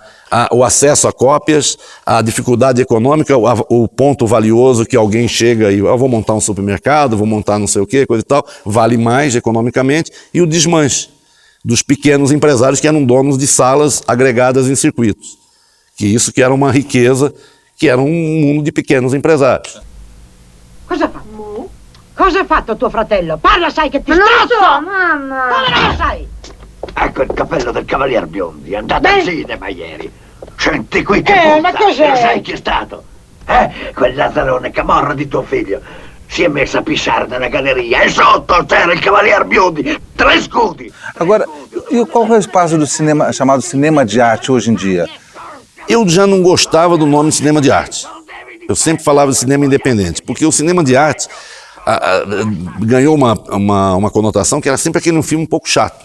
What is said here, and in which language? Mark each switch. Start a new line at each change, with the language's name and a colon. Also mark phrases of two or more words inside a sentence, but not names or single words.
Portuguese: O acesso a cópias, a dificuldade econômica, o ponto valioso que alguém chega e vou montar um supermercado, vou montar não sei o quê, coisa e tal, vale mais economicamente, e o desmanche dos pequenos empresários que eram donos de salas agregadas em circuitos. Que era uma riqueza, que era um mundo di pequenos impresari.
Italian: Cosa ha fatto? Cosa ha fatto tuo fratello? Parla, sai che ti strozzo! Non lo so, mamma! Come non lo sai? Ecco il cappello del Cavalier Biondi, è andato al cinema ieri. Senti qui che ma cos'è? Lo sai chi è stato? Quel Lazzarone camorra di tuo figlio. Si è messo a pissare nella galleria e sotto c'era il Cavalier Biondi, 3 scudi.
Portuguese: Agora, e qual é o espaço do cinema chamado cinema de arte hoje em dia? Eu já não gostava do nome cinema de arte. Eu sempre falava de cinema independente, porque o cinema de arte ganhou uma conotação que era sempre aquele filme um pouco chato.